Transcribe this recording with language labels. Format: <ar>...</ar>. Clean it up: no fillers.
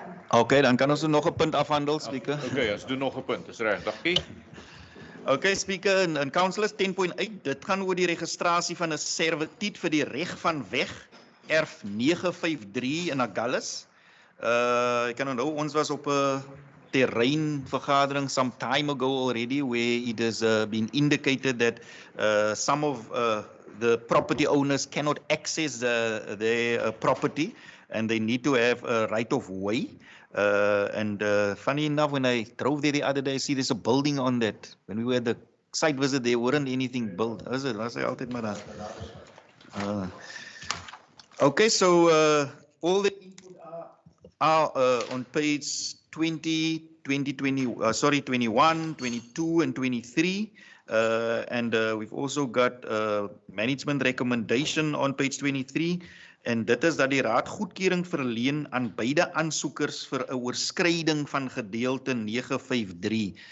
<af>Okay, dan kan ons nog 'n punt afhandel, Speaker. Okay, ons doen nog 'n punt, is reg, dankie. Okay, Speaker, en Councillors 10.8, dit gaan oor die registrasie van 'n servituut vir die reg van weg, erf 953 in Agulhas. Ek kan onthou, ons was op 'n terreinvergadering</af> <en>some time ago already, where it has been indicated that some of the property owners cannot access their property, and they need to have a right of way. And funny enough, when I drove there the other day, I see there's a building on that. When we were at the site visit, there weren't anything built. Was I altyd maar daar. Okay, so all the input are on page 20, 21, 22 and 23. And we've also got management recommendation on page 23.</en> <af>En dit is dat die raad goedkeuring verleen aan beide aansoekers vir 'n oorskryding van gedeelte 953.</af>